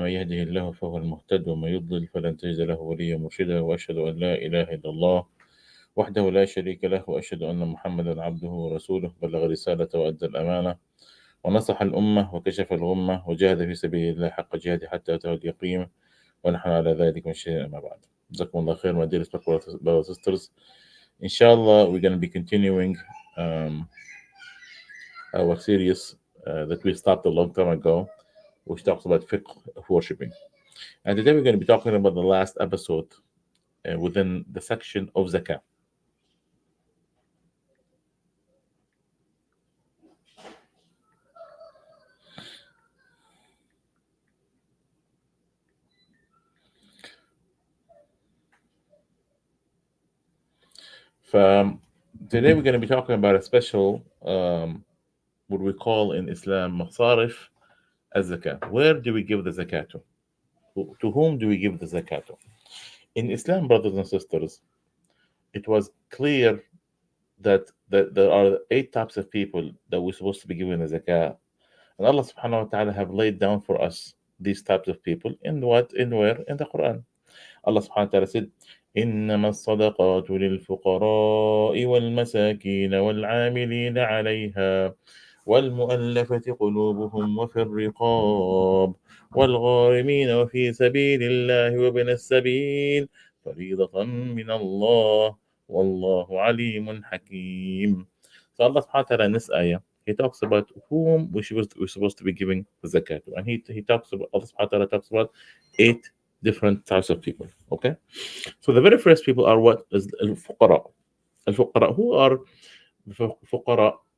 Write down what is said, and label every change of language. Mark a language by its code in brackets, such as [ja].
[ar] من يهده الله فهو المهتد ومن يضلل فلن تجد له وليا مرشدا، وأشهد أن لا إله إلا الله وحده لا شريك له، وأشهد أن محمدا عبده ورسوله. بلغ الرسالة وأدى الأمانة ونصح الأمة وكشف الغمة وجاهد في سبيل الله حق جهاده حتى أتاه اليقين، ونحن على ذلك من الشهداء. أما بعد، جزاكم الله خير [en] my dear brothers and sisters. Inshallah, we're going to be continuing our series that we started a long time ago, which talks about fiqh of worshipping. And today we're going to be talking about the last episode within the section of zakah. Today we're going to be talking about a special, what we call in Islam, masarif az-zakah. Where do we give the zakat to? To whom do we give the zakat to? In Islam, brothers and sisters, it was clear that there are 8 types of people that we're supposed to be giving the zakah. And Allah subhanahu wa ta'ala have laid down for us these types of people in what? In where? In the Quran. Allah subhanahu wa ta'ala said, [ar] إنما الصدقات للفقراء والمساكين والعاملين عليها والمؤلفة قلوبهم وفي الرقاب والغارمين وفي سبيل الله وابن السبيل فريضة من الله والله عليم حكيم. [en] So Allah subhanahu wa ta'ala in this ayah, he talks about whom we're supposed to be giving the zakat. And he talks about, Allah subhanahu wa ta'ala talks about 8 different types of people. Okay? So the very first people are what is al-fuqara. Al-fuqara, who are the fuqara?